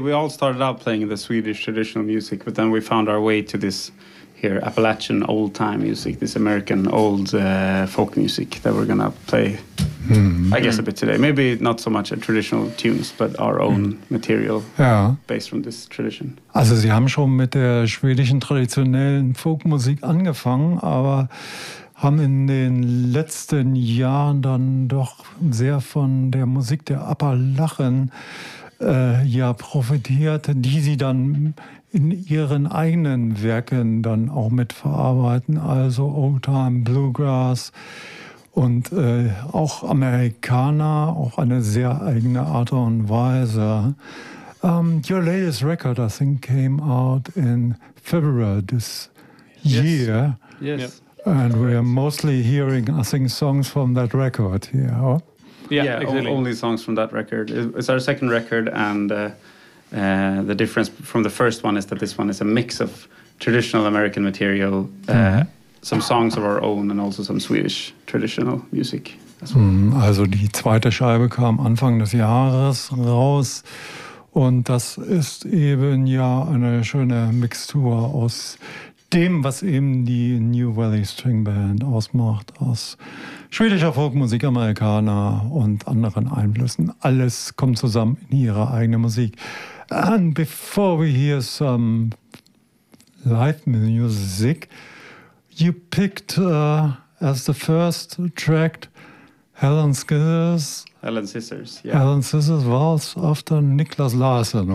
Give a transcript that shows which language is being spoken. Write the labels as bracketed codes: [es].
[en] We all started out playing the Swedish traditional music, but then we found our way to this here Appalachian old time music, this American old folk music that we're gonna play. I guess a bit today. Maybe not so much a traditional tunes, but our own material based from this tradition. [de] Also, Sie haben schon mit der schwedischen traditionellen Folkmusik angefangen, aber haben in den letzten Jahren dann doch sehr von der Musik der Appalachen profitiert, die sie dann in ihren eigenen Werken dann auch mitverarbeiten, also Oldtime, Bluegrass und auch Amerikaner, auch eine sehr eigene Art und Weise. [en] Your latest record, I think, came out in February this year. Yes. And we are mostly hearing, I think, songs from that record. Yeah, exactly. Only songs from that record. It's our second record, and the difference from the first one is that this one is a mix of traditional American material, some songs of our own, and also some Swedish traditional music as well. [de] Also, die zweite Scheibe kam Anfang des Jahres raus, und das ist eben ja eine schöne Mixtur aus dem, was eben die New Valley String Band ausmacht, aus schwedischer Folkmusik, Amerikaner und anderen Einflüssen. Alles kommt zusammen in ihre eigene Musik. [en] And before we hear some live music, you picked as the first track Helen Scissors Waltz after Niklas Larsson.